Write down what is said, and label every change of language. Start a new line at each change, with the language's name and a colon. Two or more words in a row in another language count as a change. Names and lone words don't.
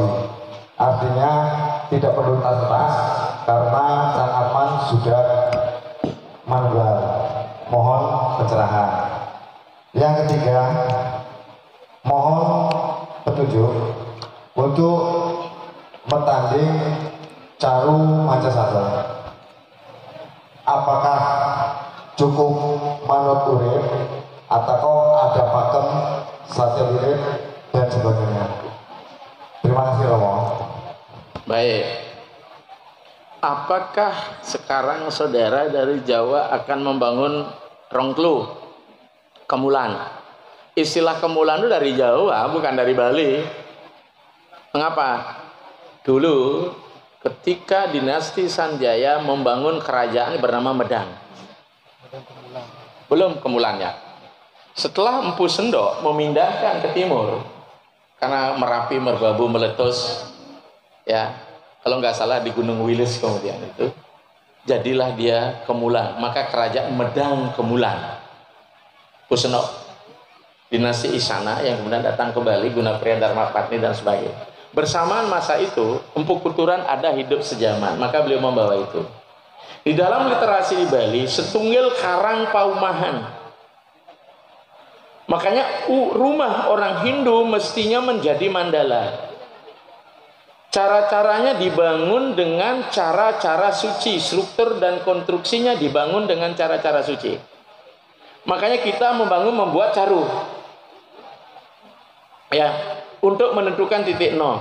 Indonesian: Artinya tidak perlu tas-tas karena Sang Atman sudah manunggal. mohon pencerahan. Yang ketiga, mohon petunjuk untuk bertanding Caru Mancasatra. Apakah cukup
Javanese: manut urip
Indonesian: atau ada pakem sate urip dan sebagainya? Terima kasih Romo. Baik. Apakah sekarang saudara dari Jawa akan membangun rongklu, kemulan? Istilah kemulan itu dari Jawa, bukan dari Bali. Mengapa? Dulu ketika dinasti Sanjaya membangun kerajaan bernama Medang. Belum kemulannya. Setelah Empu Sendok memindahkan ke timur, karena Merapi, Merbabu, meletus, ya, kalau nggak salah di Gunung Wilis kemudian itu, jadilah dia Kemulan. Maka kerajaan Medang Kemulan. Empu Sendok, dinasti Isana yang kemudian datang ke Bali, Gunapriya Dharmapatni dan sebagainya. Bersamaan masa itu, Empu Kuturan ada hidup sejaman, maka beliau membawa itu. Di dalam literasi di Bali,
Balinese: setunggal karang paumahan.
Indonesian: Makanya rumah orang Hindu mestinya menjadi mandala. Cara-caranya dibangun dengan cara-cara suci, struktur dan konstruksinya dibangun dengan cara-cara suci. Makanya kita membuat caru. Ya, untuk menentukan titik nol.